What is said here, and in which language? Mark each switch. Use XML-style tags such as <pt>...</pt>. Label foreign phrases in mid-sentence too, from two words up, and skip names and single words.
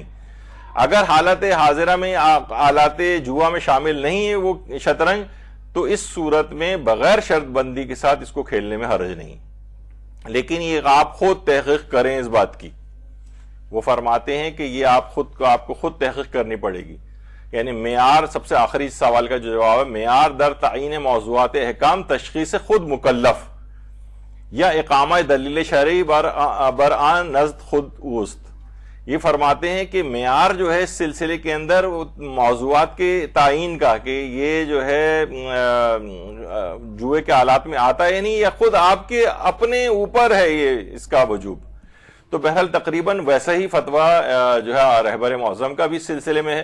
<ur>اگر حالت حاضرہ میں آلات جوا میں شامل نہیں ہے وہ شطرنج, تو اس صورت میں بغیر شرط بندی کے ساتھ اس کو کھیلنے میں حرج نہیں. لیکن یہ آپ خود تحقیق کریں اس بات کی. وہ فرماتے ہیں کہ یہ آپ کو خود تحقیق کرنی پڑے گی. یعنی معیار, سب سے آخری سوال کا جو جواب ہے,</ur> <fa>معیار در تعین موضوعات احکام تشخیص خود مکلف یا اقامہ دلیل شرعی برآن نزد خود اوست.</fa> <ur>یہ فرماتے ہیں کہ معیار جو ہے اس سلسلے کے اندر موضوعات کے تعین کا, کہ یہ جو ہے جوئے کے آلات میں آتا ہے یا نہیں, یا خود آپ کے اپنے اوپر ہے یہ اس کا وجوب. تو بہرحال تقریباً ویسا ہی فتویٰ جو ہے رہبر معظم کا بھی اس سلسلے میں ہے.</ur>